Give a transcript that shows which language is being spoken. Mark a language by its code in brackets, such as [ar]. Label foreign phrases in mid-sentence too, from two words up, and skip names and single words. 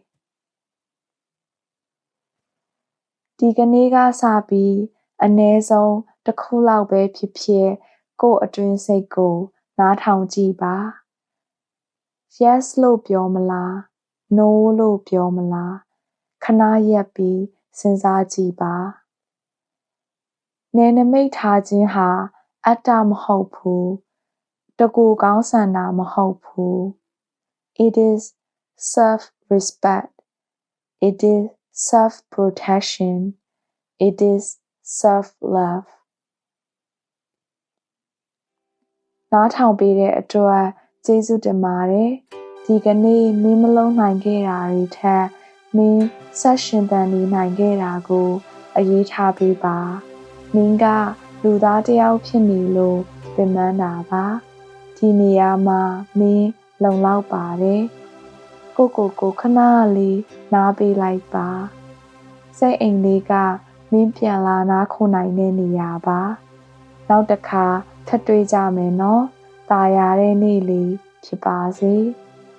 [my] ဒီကနေ့ကစပြီးအနည်းဆုံးတစ်ခုလောက်ပဲဖြစ်ဖြစ်ကိုယ့်အတွင်းစိတ်ကိုနားထောင်ကြည့်ပါ yes လို့ပြောမလား no လို့ပြောမလားခဏရပ်ပြီးစဉ်းစားကြည့်ပါ နယ်နိမိတ်ထားခြင်းဟာအတ္တမဟုတ်ဘူးတကူကောင်းဆန္ဒမဟုတ်ဘူး [en] it is self-respect it is self-protection it is self-love [my] နား ထောင်ပေးတဲ့အတွက်ကျေးဇူးတင်ပါတယ်ဒီကနေ့မင်းမလုံးနိုင်ခဲ့တာတွေထက်မ င်းဆက်ရှင်သန်နေနိုင်ခဲ့တာကိုအရေးထားပေးပါမင်းကလူသားတစ်ယောက်ဖြစ်နေလို့ပင်ပန်းတာပါဒီနေရာမှာမင်းလုံလောက်ပါတယ်ကိုခဏလေးနားပေးလိုက်ပါစိတ်အိမ်လေးကမင်းပြန်လာနားခုနိုင်တဲ့နေရာပါနောက်တစ်ခါထပ်တွေ့ကြမယ်နော်ตาရတဲ့နေ့လေးဖြစ်ပါစေ